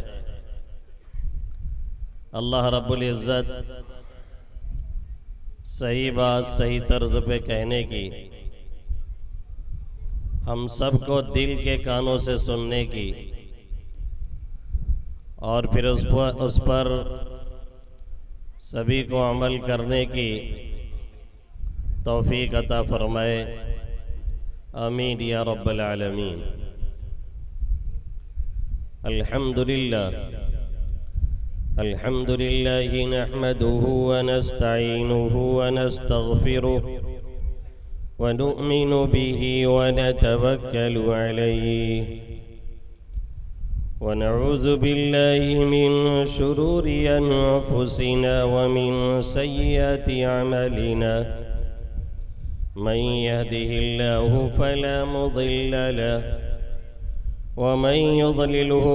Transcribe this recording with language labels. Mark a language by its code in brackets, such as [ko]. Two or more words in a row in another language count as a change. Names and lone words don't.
[ar] الله رب العزة [ur] صحیح بات صحیح طرز پہ کہنے کی، ہم سب کو دل کے کانوں سے سننے کی اور پھر اس پر سبھی کو عمل کرنے کی توفیق عطا فرمائے. [ar] آمين يا رب العالمين. الحمد لله الحمد لله نحمده ونستعينه ونستغفره ونؤمن به ونتوكل عليه ونعوذ بالله من شرور أنفسنا ومن سيئات أعمالنا. من يهده الله فلا مضل له ومن يضلله